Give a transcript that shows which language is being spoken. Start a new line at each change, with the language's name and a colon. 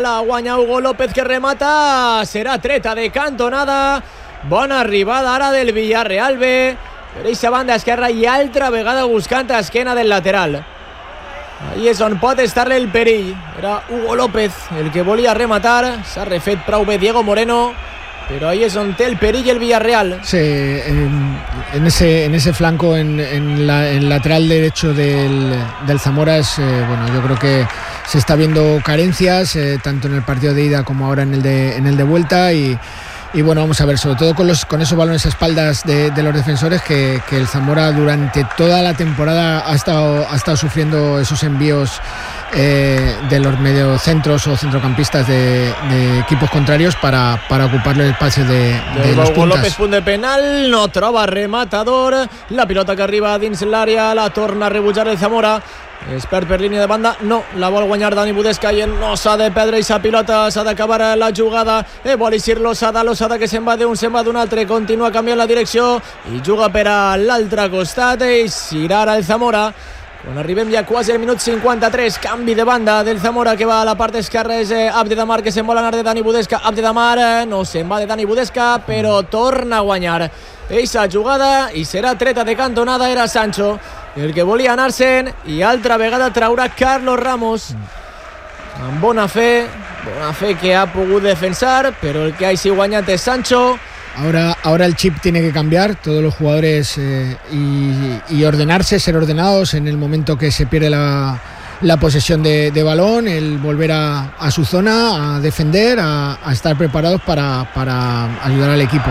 Catalan: La guanya Hugo López, que remata. Serà treta de cantonada. Bona arribada ara del Villarreal B. Per aquesta banda esquerra i altra vegada buscant esquena del lateral. Ahí és on pot estar-li el perill. Era Hugo López el que volia rematar. S'ha refet prou bé Diego Moreno.
Spanish: Pero ahí es donde está el perillo el Villarreal. Sí, en ese flanco, en el lateral derecho del Zamora, yo creo que se está viendo carencias, tanto en el partido de ida como ahora en el de vuelta. Y vamos a ver, sobre todo con esos balones a espaldas de los defensores, que el Zamora durante toda la temporada ha estado sufriendo esos envíos de los mediocentros o centrocampistas de equipos contrarios para ocuparle el espacio de los puntas.
Catalan: López punt de penal, no troba rematador. La pilota que arriba dins l'àrea, la torna a rebutjar el Zamora. Es perd per línia de banda, no, la vol guanyar Dani Budesca i no s'ha de perdre aquesta pilota, s'ha d'acabar la jugada. Vol eixir l'Osada que se'n va d'un, se'n va d'un altre, continua canviant la direcció i juga per a l'altre costat. Eixirà ara el Zamora quan arribem ja quasi al minut 53. Canvi de banda del Zamora, que va a la part esquerra, és Abdedamar, que se'n vol anar de Dani Budesca. Abdedamar no se'n va de Dani Budesca, però torna a guanyar eixa jugada i serà treta de cantonada. Era Sancho el que volia anar-se'n i altra vegada traurà Carlos Ramos amb bona fe que ha pogut defensar, però el que ha així guanyat és Sancho.
Spanish: Ahora el chip tiene que cambiar, todos los jugadores y ordenarse, ser ordenados en el momento que se pierde la, la posesión de balón, el volver a su zona, a defender, a estar preparados para ayudar al equipo.